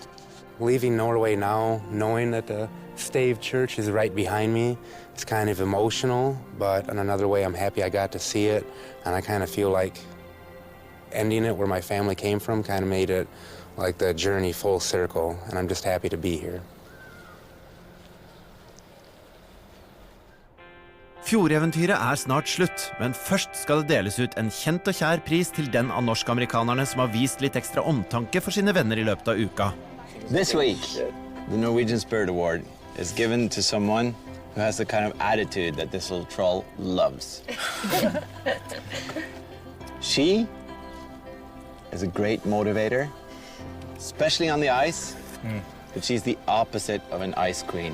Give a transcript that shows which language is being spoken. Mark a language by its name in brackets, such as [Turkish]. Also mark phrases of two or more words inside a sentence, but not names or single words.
[English] Leaving Norway now, knowing that the Stave Church is right behind me, it's kind of emotional, but in another way, I'm happy I got to see it, and I kind of feel like ending it where my family came from kind of made it like the journey full circle, and I'm just happy to be here. [Norwegian] Fjordeventyret er snart slutt, men først skal det deles ut en kjent og kjær pris til den av norsk-amerikanerne som har vist litt ekstra omtanke for sine venner I løpet av uka. [English] This week, the Norwegian Spirit Award is given to someone who has the kind of attitude that this little troll loves. She is a great motivator, especially on the ice, but she's the opposite of an ice queen.